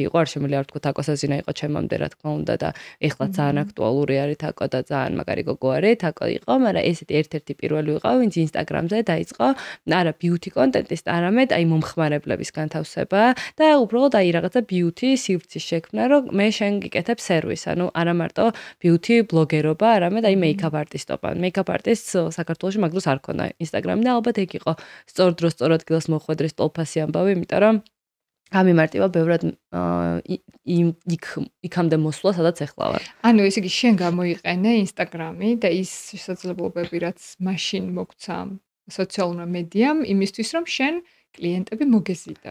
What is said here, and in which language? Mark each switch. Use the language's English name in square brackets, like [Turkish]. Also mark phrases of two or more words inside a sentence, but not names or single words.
[Georgian] იყო, არ შემიძლია ვთქვა თაკოსაზინა იყო ჩემამდე რა თქმა უნდა და ეხლა ძალიან აქტუალური არის თაკო და ძალიან მაგარი გოგო არის, თაკო იყო, მაგრამ ესეთი ერთ-ერთი პირველი ვიყავ, ვინც ინსტაგრამზე დაიწყო არა [English] beauty content- [Georgian] ის, არამედ აი მომხმარებლების განთავსება და უბრალოდ აი რაღაცა beauty სივრცის შექმნა, რომ მე შენ გიკეთებ სერვისს, ანუ არა მარტო beauty ბლოგერობა, არამედ აი [English] make-up artist- [Georgian] ობა. [English] Make-up artist [Georgian] საქართველოში მაგდროს არ ქონდა ინსტაგრამი და ალბათ ეგ იყო სწორ დროს სწორ ადგილას მოხვედრის ტოლფასი ამბავი, იმიტომ რომ გამიმარტივა ბევრად იქამდე მოსვლა, სადაც ახლა ვარ. ანუ ესე იგი შენ გამოიყენე ინსტაგრამი და ის შესაძლებლობები, რაც მაშინ მოგცა სოციალურ მედიამ, იმისთვის რომ შენ კლიენტები მოგეზიდას.